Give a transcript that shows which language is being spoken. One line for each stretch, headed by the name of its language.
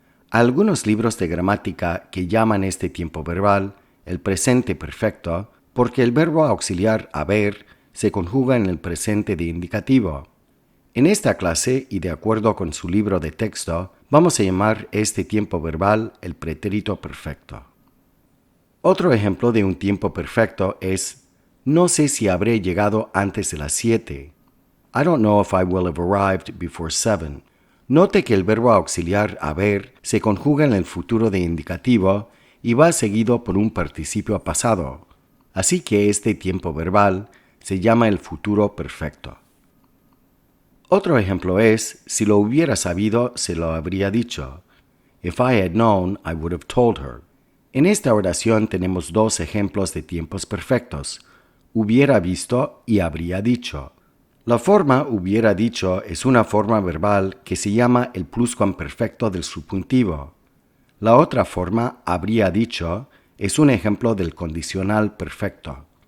Spanish: Algunos libros de gramática que llaman este tiempo verbal el presente perfecto porque el verbo auxiliar haber se conjuga en el presente de indicativo. En esta clase, y de acuerdo con su libro de texto, vamos a llamar este tiempo verbal el pretérito perfecto. Otro ejemplo de un tiempo perfecto es: no sé si habré llegado antes de las 7.
English: I don't know if I will have arrived before 7.
Spanish: Note que el verbo auxiliar haber se conjuga en el futuro de indicativo y va seguido por un participio pasado. Así que este tiempo verbal se llama el futuro perfecto. Otro ejemplo es: si lo hubiera sabido, se lo habría dicho.
English: If I had known, I would have told her.
Spanish: En esta oración tenemos dos ejemplos de tiempos perfectos: hubiera visto y habría dicho. La forma hubiera dicho es una forma verbal que se llama el pluscuamperfecto del subjuntivo. La otra forma, habría dicho, es un ejemplo del condicional perfecto.